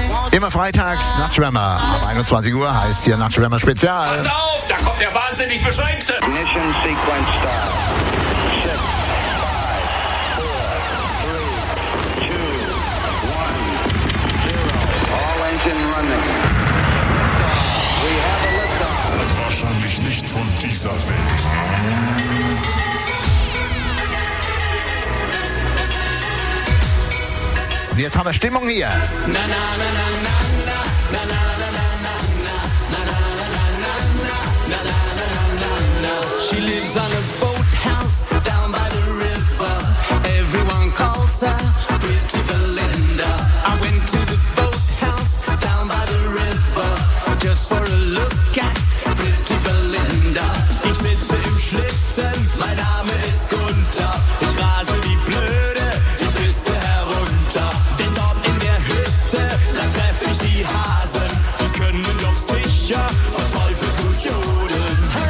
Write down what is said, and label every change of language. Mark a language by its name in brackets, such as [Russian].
[German] Immer freitags Nachtschwärmer. Ab 21 Uhr heißt hier Nachtschwärmer Spezial. Pass auf, da kommt der wahnsinnig Beschränkte. [English] Mission Sequence Start. 6, 5, 4, 3, 2, 1, 0. All engine running. We have a liftoff. [German] Wahrscheinlich nicht von dieser Welt. Und jetzt haben wir Stimmung hier. Na, na, na, na, na. [English] She lives on a boathouse down by the river. Everyone calls her Pretty Belinda. I went to the boathouse down by the river just for a look at Pretty Belinda. [German] Ich sitze im Schlitten, mein Name ist Gunther. Ich rase die blöde die Piste herunter. Denn dort in der Hütte, da treff ich die Hasen. Die können doch sicher vom Teufel gut jodeln.